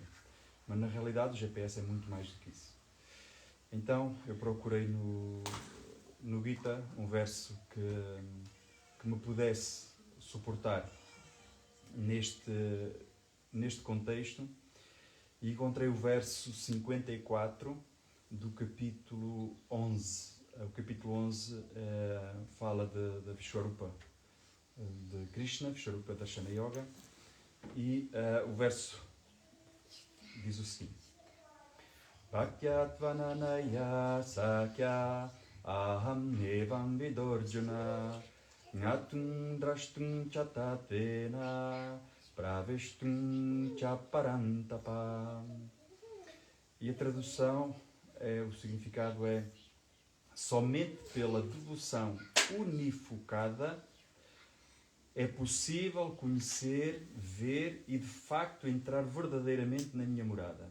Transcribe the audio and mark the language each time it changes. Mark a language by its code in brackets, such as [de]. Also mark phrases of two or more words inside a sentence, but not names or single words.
[pt] Mas na realidade o GPS é muito mais do que isso. Então eu procurei no Gita um verso que me pudesse suportar neste contexto e encontrei o verso 54 do capítulo 11. O capítulo 11 fala de Vishwarupa, de Krishna, Vishwarupa Darshana Yoga, e o verso diz o seguinte: [sa] Bhakyatvananaya sakya aham nevam vidorjuna ngatum drashtum chatatena praveshtum chaparantapa. [pt] E a tradução, o significado é: somente pela devoção unifocada é possível conhecer, ver e de facto entrar verdadeiramente na minha morada.